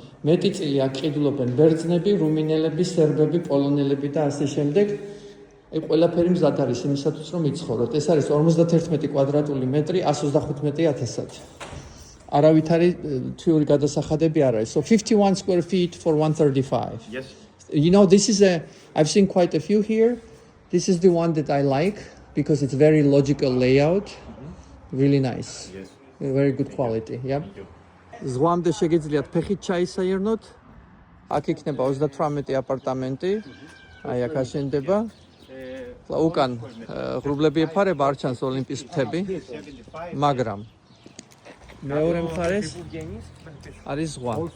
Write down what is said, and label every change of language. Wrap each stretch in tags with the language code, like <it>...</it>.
<ka>მეტი წილი აქ ყიდულობენ ბერძნები, რუმინელები, სერბები, პოლონელები და ასე შემდეგ. აი ყველაფერი მზად არის იმისათვის რომ იცხოვროთ. ეს არის 51 კვადრატული მეტრი 125,000-ად. არავითარი თვიური გადასახადები არ არის.</ka> <en>So 51 square feet for 135. Yes. You know, I've seen quite a few here. This is the one that I like because it's very logical layout. Really nice. Yes. Very good quality. Yeah.</en> <ka>ზღვამდე შეგიძლიათ ფეხით ჩაისაირნოთ. აქ იქნება 38 აპარტამენტი. აი აქ აშენდება. უკან ღრუბლები ეფარება, არ ჩანს ოლიმპის მთები, მაგრამ მეორე მხარეს არის ზღვა.</ka>